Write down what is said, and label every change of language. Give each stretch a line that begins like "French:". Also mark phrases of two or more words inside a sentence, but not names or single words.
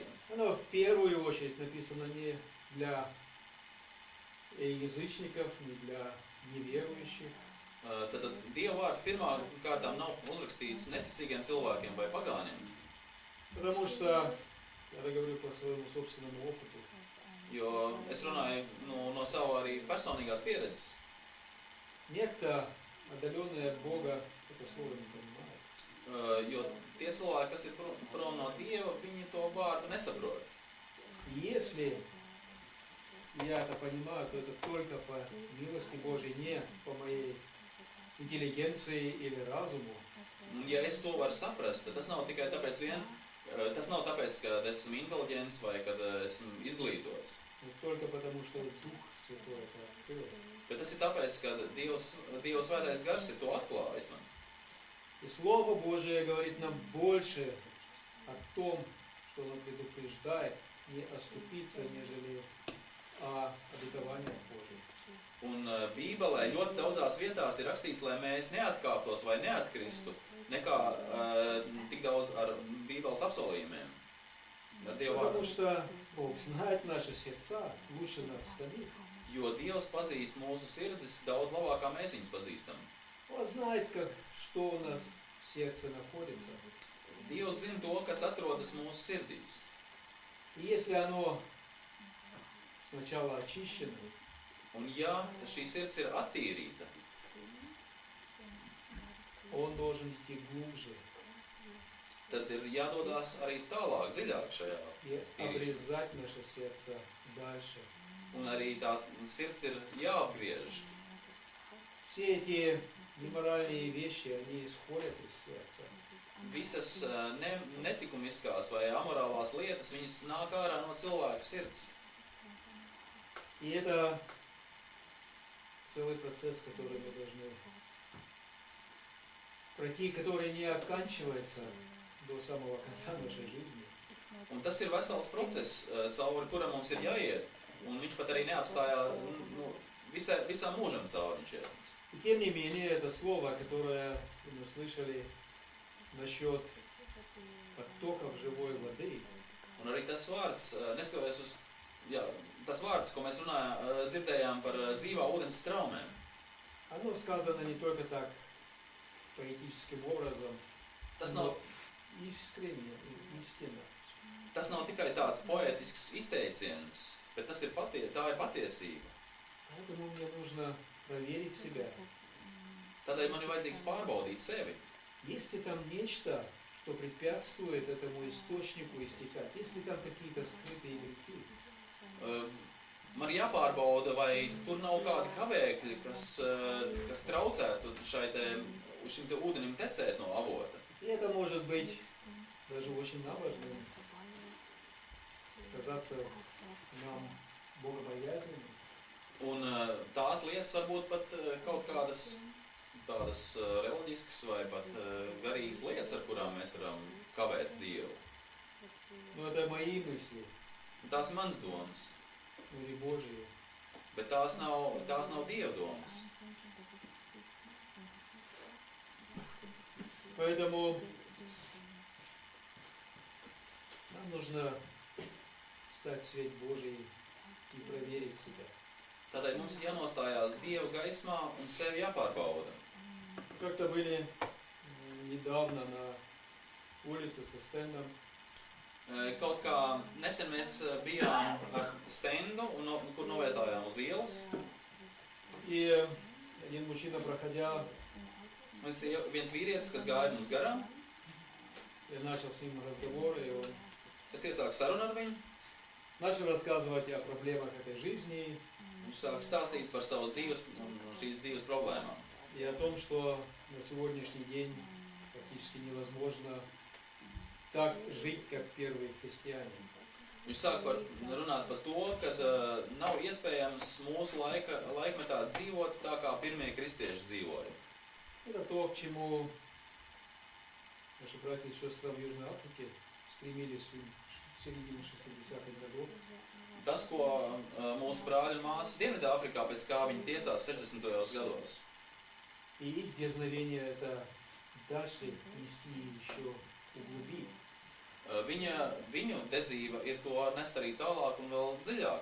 Russian: оно в первую очередь написано не для язычников, не для неверующих,
Latvian: tad Dieva vārds pirmā kārtām nav uzrakstīts neticīgiem cilvēkiem vai pagāniem.
Russian: потому что, я это говорю по своему собственному опыту,
Latvian: Jo es runāju no savu arī personīgās pieredzes.
Russian: некто, отдаленный от Бога, это слово не понимает.
Latvian: Jo tie cilvēki, kas ir prom no Dieva, viņi to vārdu nesaprot.
Russian: И если я это понимаю, то это только по милости Божьей, не по моей интеллигенции или разуму.
Latvian: Un ja es to varu saprast, tad tas nav tikai tāpēc vien, tas nav tāpēc, ka esmu inteliģents vai kad esmu izglītots.
Russian: Но только потому, что Дух Святой это открыл.
Latvian: Bet tas ir tāpēc, ka Dieva svētais gars ir to atklājis man.
Russian: И Слово Божие говорит нам больше о том, что оно предупреждает, не оступиться, нежели о обетованиях Божьих.
Latvian: Un Bībelē ļoti daudzās vietās ir rakstīts, lai mēs neatkāptos vai neatkristu, nekā tik daudz ar Bībeles apsolījumiem, ar Dieva
Russian: Потому
Latvian: vārdu.
Russian: что Бог знает наши сердца лучше нас самих.
Latvian: Jo Dievs pazīst mūsu sirdis daudz labāk, kā mēs viņus pazīstam.
Russian: Он знает, что у нас в сердце находится.
Latvian: Dievs zina to, kas atrodas mūsu sirdīs.
Russian: И если оно сначала очищено,
Latvian: Un ja šī sirds ir attīrīta,
Russian: он должен идти глубже
Latvian: tad ir jādodās arī tālāk, dziļāk šajā.
Russian: и обрезать наше сердце дальше.
Latvian: Un arī tā sirds ir jāapgriež.
Russian: Все эти неморальные вещи, они исходят из сердца.
Latvian: Visas netikumiskās vai amorālās lietas, viņas nāk ārā no cilvēka sirds.
Russian: И это целый процесс, который мы должны пройти, который не оканчивается до самого конца нашей жизни.
Latvian: Un tas ir vesels process, cauri kuram mums ir jāiet. Un viņš pat arī neapstājā, visam mūžam cauri viņš iet.
Russian: И тем не менее, это слово, которое мы слышали насчет потоков живой воды,
Latvian: Un arī tas vārds, neskatoties uz, tas vārds, ko mēs dzirdējām par dzīvā ūdens straumēm.
Russian: оно сказано не только так поэтическим образом,
Latvian: Tas но nav,
Russian: искренне и истинно.
Latvian: tas nav tikai tāds poētisks izteiciens, bet tas ir tā ir patiesība.
Russian: Поэтому мне нужно проверить себя.
Latvian: Tādēļ man ir vajadzīgs pārbaudīt sevi.
Russian: Есть ли там нечто, что препятствует этому источнику истекать? Есть ли там какие-то скрытые грехи?
Latvian: Man ir jāpārbauda, vai tur nav kādi kavēkļi, kas traucētu šim te ūdenim tecēt no avota.
Russian: И это может быть даже очень nabажным, казаться нам богобоязненным.
Latvian: Un tās lietas varbūt pat kaut kādas tādas reliģiskas vai pat garīgas lietas, ar kurām mēs varam kavēt Dievu.
Russian: Но это мои мысли,
Latvian: Un tās ir mans domas,
Russian: но не Божьи.
Latvian: bet tās nav Dieva domas.
Russian: Поэтому нам нужно стать в свет Божий и проверить себя.
Latvian: Tādēļ mums ir jānostājās Dieva gaismā un sevi jāpārbauda.
Russian: Как-то были недавно на улице со стендом.
Latvian: Kaut kā nesen mēs bijām ar stendu, kur novietājām uz ielas.
Russian: И один мужчина, проходя,
Latvian: Viens vīrietis, kas gāja mums garām,
Russian: я начал с ним разговор, и он
Latvian: es iesāku sarunu ar viņu.
Russian: начал рассказывать о проблемах этой жизни
Latvian: Viņš sāka stāstīt par savu dzīves un šīs dzīves problēmām.
Russian: и о том, что на сегодняшний день практически невозможно так жить, как первые христиане.
Latvian: Viņš sāka runāt par to, ka nav iespējams mūsu laikmetā dzīvot tā, kā pirmie kristieši dzīvoja.
Russian: Это то, к чему наши братья и сестры в Южной Африке стремились в середине 60-х годов.
Latvian: Tas, ko mūsu brāļi un māsas Dienvidāfrikā, pēc kā viņi tiecās 60. gados.
Russian: И их дерзновение это дальше нести еще углубить.
Latvian: Viņu dedzība ir to nest arī tālāk un vēl dziļāk.